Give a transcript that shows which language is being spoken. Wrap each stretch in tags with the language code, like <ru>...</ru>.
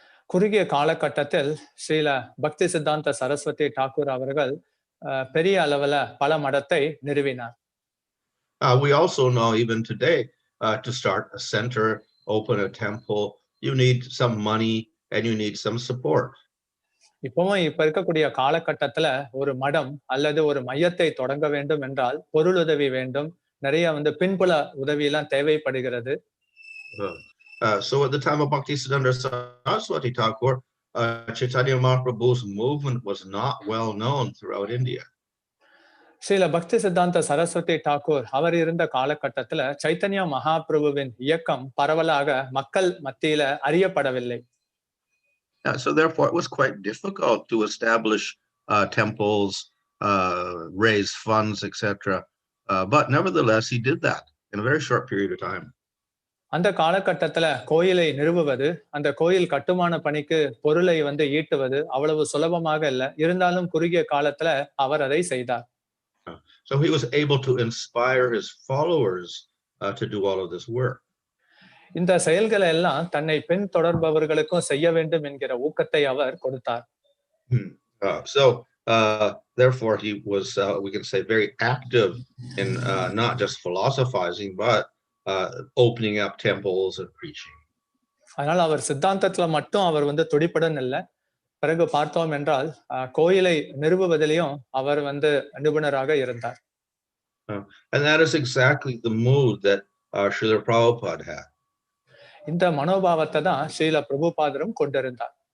<ta>குறுகிய காலகட்டத்தில் ஸ்ரீல பக்தி சித்தாந்த சரஸ்வதி டாக்கூர் அவர்கள் பெரிய அளவுல பல மடத்தை நிறுவினார்.</ta> <en>We also know even today to start a center, open a temple, you need some money and you need some support.</en> <ta>இப்பவும் இப்ப இருக்கக்கூடிய காலகட்டத்துல ஒரு மடம் அல்லது ஒரு மையத்தை தொடங்க வேண்டும் என்றால் பொருளுதவி வேண்டும், நிறைய வந்து பின்புல உதவி எல்லாம் தேவைப்படுகிறது.</ta> <en>So at the time of Bhaktisiddhanta Sarasvati Thakur, Chaitanya Mahaprabhu's movement was not well known throughout India.</en> <ta>Srila பக்தி சித்தாந்த சரஸ்வதி டாக்கூர் அவர் இருந்த காலகட்டத்துல சைத்தன்யா மகாபிரபுவின் இயக்கம் பரவலாக மக்கள் மத்தியில அறியப்படவில்லை.</ta> <en>So therefore it was quite difficult to establish temples, raise funds, etc. But nevertheless he did that in a very short period of time.</en> <ta>அந்த காலகட்டத்துல கோயிலை நிறுவுவது, அந்த கோயில் கட்டுமான பணிக்கு பொருளை வந்து ஈட்டுவது அவ்வளவு சுலபமாக இல்லை. இருந்தாலும் குறுகிய காலத்துல அவர் அதை செய்தார்.</ta> <en>So he was able to inspire his followers to do all of this work.</en> <ta>இந்த செயல்களை எல்லாம் தன்னை பின் தொடர்பவர்களுக்கும் செய்ய வேண்டும் என்கிற ஊக்கத்தை அவர் கொடுத்தார்.</ta> <en>So therefore he was, we can say, very active in not just philosophizing, but opening up temples and preaching.</en> <ta>அதனால அவர் சித்தாந்தத்துல மட்டும் அவர் வந்து துடிப்புடன் இல்லை. பிறகு பார்த்தோம் என்றால் கோயிலை நிறுவுவதிலையும் அவர் வந்து நிபுணராக இருந்தார்.</ta> <en>And that is exactly the mood that Srila Prabhupada had.</en> <ta>இந்த மனோபாவத்தை தான் ஸ்ரீல பிரபுபாதரும் கொண்டிருந்தார்.</ta>